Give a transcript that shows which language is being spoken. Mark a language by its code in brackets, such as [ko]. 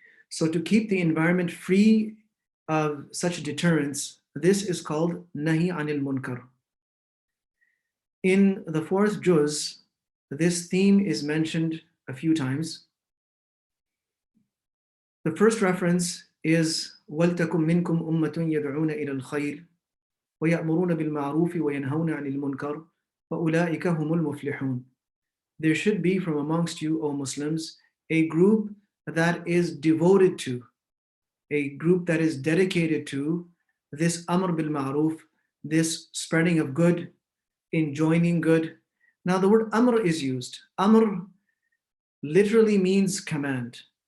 [en] So to keep the environment free of such deterrence, this is called Nahi Anil Munkar. In the fourth juz, this theme is mentioned a few times. The first reference is [ar] وَلْتَكُمْ مِنْكُمْ أُمَّةٌ يَدْعُونَ إِلَى الْخَيْرِ وَيَأْمُرُونَ بِالْمَعْرُوفِ وَيَنْهَوْنَ عَنِ الْمُنْكَرِ وَأُولَٰئِكَ هُمُ الْمُفْلِحُونَ. [en] There should be from amongst you, O Muslims, a group that is devoted to, a group that is dedicated to this Amr bil Ma'ruf, this spreading of good, enjoining good. Now the word Amr is used. Amr literally means command.